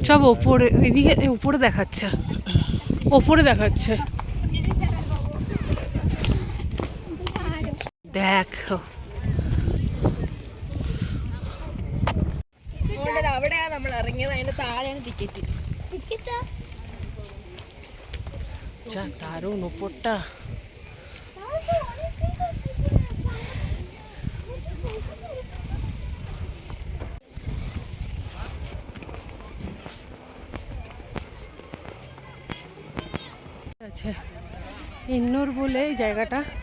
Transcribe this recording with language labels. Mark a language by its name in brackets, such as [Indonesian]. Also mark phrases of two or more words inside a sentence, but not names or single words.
[Bangla] সব ওপরে, এদিকে উপরে দেখাচ্ছে, ওপরে দেখাচ্ছে। দেখো [Malayalam] അവിടെയാണ് നമ്മൾ ഇറങ്ങിയത്. അതിന്റെ താഴെയാണ് ടിക്കറ്റ്. [Bangla] যা দারুণ উপরটা। আচ্ছা, ইন্নোর বলে এই জায়গাটা।